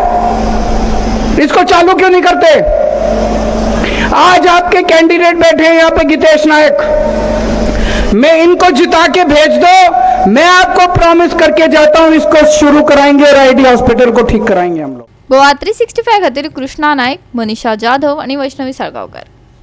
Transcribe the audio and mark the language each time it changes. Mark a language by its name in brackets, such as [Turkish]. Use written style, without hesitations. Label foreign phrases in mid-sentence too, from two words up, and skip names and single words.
[Hindi] इसको चालू क्यों नहीं करते? आज आपके कैंडिडेट बैठे हैं यहाँ पे, गितेश नायक. मैं इनको जिता के भेज दो, मैं आपको प्रॉमिस करके जाता हूँ इसको शुरू कराएंगे और आईडी हॉस्पिटल को ठीक कराएंगे हम लोग. [Konkani] गोवा 365 खातीर कृष्णा नायक, मनीषा जाधव आणि वैष्णवी साळगावकर.